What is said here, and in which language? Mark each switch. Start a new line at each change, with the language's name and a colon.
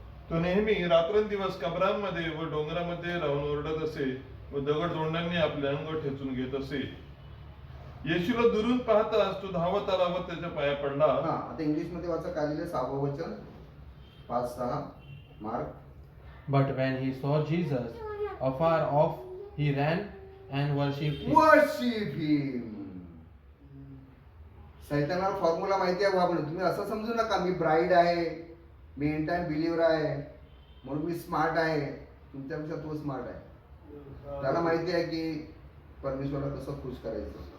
Marathi: तो नेहमी रात्रंदिवस कबरांमध्ये व डोंगरामध्ये राहून ओरडत असे व दगड दोंडांनी आपले अंग ठेचून घेत असे. येशूला दुरून पाहताच तो धावत आला व त्याच्या पाया पडला. हा, आता इंग्लिश मध्ये वाचा काय लिहिले, 6वं वचन 5-6 mark.
English: But when he saw Jesus afar off, he ran and worshipped him. Worship him.
Marathi: सैतानाला formula माहिती आहे बाबा. तुम्ही असं समजू नका मी ब्राईड आहे, मी एंड टाइम बिलीव्हर आहे म्हणून मी स्मार्ट आहे. तुमच्यापेक्षा तो स्मार्ट आहे. त्याला माहिती आहे की परमेश्वरला कसं खुश करायचं.